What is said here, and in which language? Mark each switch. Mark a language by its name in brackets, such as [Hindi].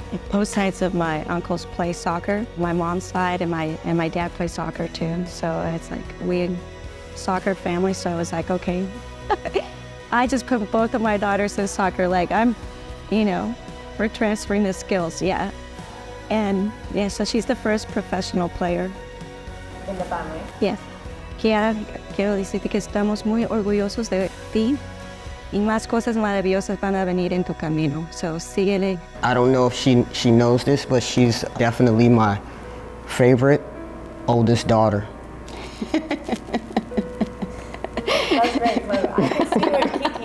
[English] Both sides of my uncles play soccer. My mom's side and my dad play soccer too. So it's like we soccer family. So I was like, okay, I just put both of my daughters in soccer. Like we're transferring the skills, yeah. And yeah, so she's the first professional player. In the family? Yes. [Spanish] Kiara, quiero decirte que estamos muy orgullosos de ti y más cosas maravillosas van a venir en tu camino. [English] So [Spanish] síguele. [English] I don't know if she knows this, but she's definitely my favorite oldest daughter. That's great. I can see what